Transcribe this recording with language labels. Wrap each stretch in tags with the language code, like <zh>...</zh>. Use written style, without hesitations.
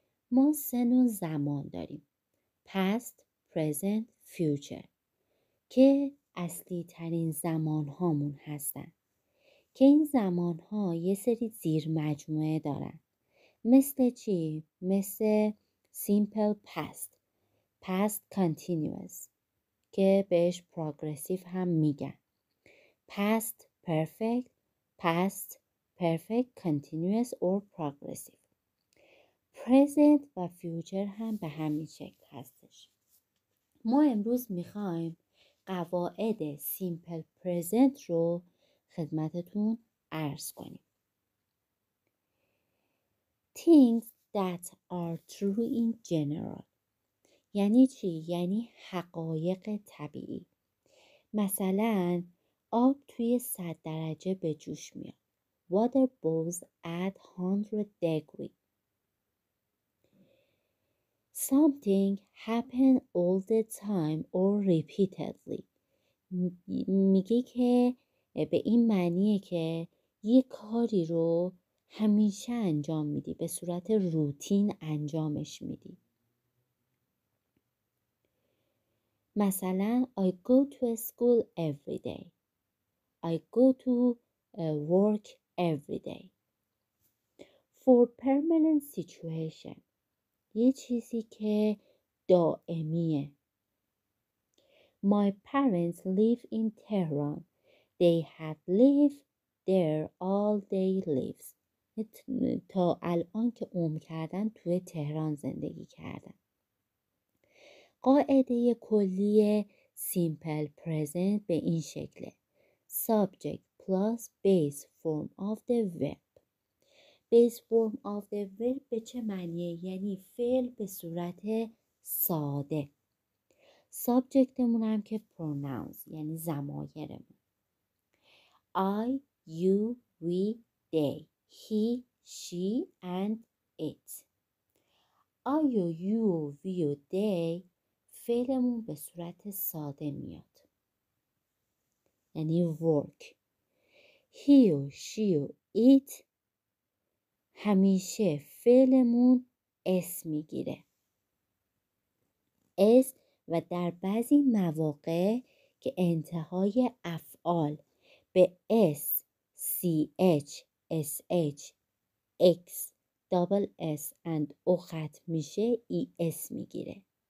<fa>ما سه نوع زمان داریم: past، present، future که اصلی ترین زمان هامون هستن که این زمان ها یه سری زیر مجموعه دارن. مثل چی؟ مثل simple past، past continuous که بهش progressive هم میگن، past perfect، past perfect continuous or progressive. present و future هم به همین شکل هستش. ما امروز میخوایم قواعد simple present رو خدمتتون عرض کنیم.</fa> <en>Things that are true in general</en> <fa>یعنی چی؟ یعنی حقایق طبیعی. مثلا آب توی 100 درجه به جوش میاد.</fa> <en>Water boils at 100 degree. Something happen all the time or repeatedly.</en> <fa>میگه که به این معنیه که یه کاری رو همیشه انجام میدی، به صورت روتین انجامش میدی.</fa> <en>مثلا I go to school every day. I go to work every day. For permanent situation</en> <fa>یه چیزی که دائمیه.</fa> <en>My parents live in Tehran. They have lived there all their lives.</en> <fa>تا الان که عمر کردن توی تهران زندگی کردن. قاعده کلی simple present به این شکله:</fa> <en>subject plus base form of the verb.</en> <fa>base form of the verb به چه معنیه؟ یعنی فعل به صورت ساده. سابجکتمون هم که pronouns یعنی ضمایرمون: I, you, we, they, he, she and it. I و you و we و they فعلمون به صورت ساده میاد، یعنی work. he و she و it همیشه فعلمون اس میگیره، اس، و در بعضی مواقع که انتهای افعال به s، ch، sh، x، double s and o ختم میشه es میگیره.</fa>